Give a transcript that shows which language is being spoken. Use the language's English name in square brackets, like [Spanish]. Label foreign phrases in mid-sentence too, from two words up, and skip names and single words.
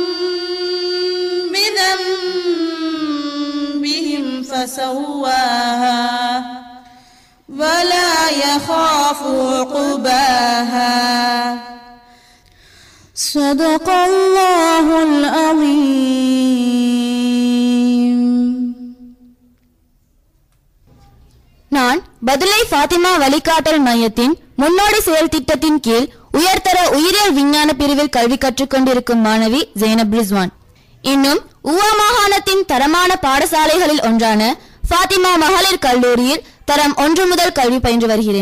[Arabic] بذنبهم فسواها ولا يخاف عقباها. صدق الله العظيم. [Tamil] நான் பதுளை ஃபாத்திமா வழிகாட்டல் மையத்தின் முன்னோடி செயல் திட்டத்தின் கீழ் உயர்தர உயிரியல் விஞ்ஞான பிரிவில் கல்வி கற்றுக் கொண்டிருக்கும் மாணவி ஜெய்னப் ரிஸ்வான். இன்னும் ஊவா மாகாணத்தின் தரமான பாடசாலைகளில் ஒன்றான ஃபாத்திமா மகளிர் கல்லூரியில் தரம் 1 முதல் கல்வி பயின்று வருகிறேன்.